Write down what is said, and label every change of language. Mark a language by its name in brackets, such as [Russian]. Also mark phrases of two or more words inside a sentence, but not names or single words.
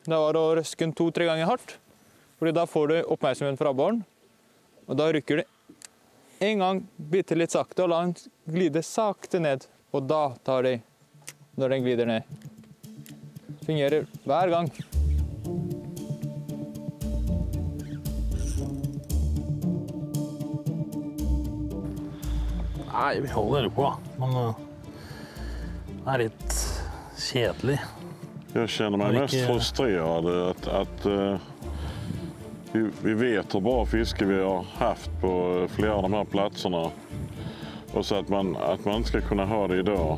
[Norwegian] Det var å røske den 2-3 ganger hardt. Fordi da får du oppmerksomhet fra abboren, og da rykker du en gang bitte litt sakte og la den glide sakte ned. Og da tar de når den glider ned. Fungerer hver gang. Nei, vi holder på, men det är lite kjedelig. [Swedish] Jag känner mig mest frustrerad att vi vet hur bra fiske vi har haft på flera av de här platserna. Och så att man inte ska kunna ha det idag.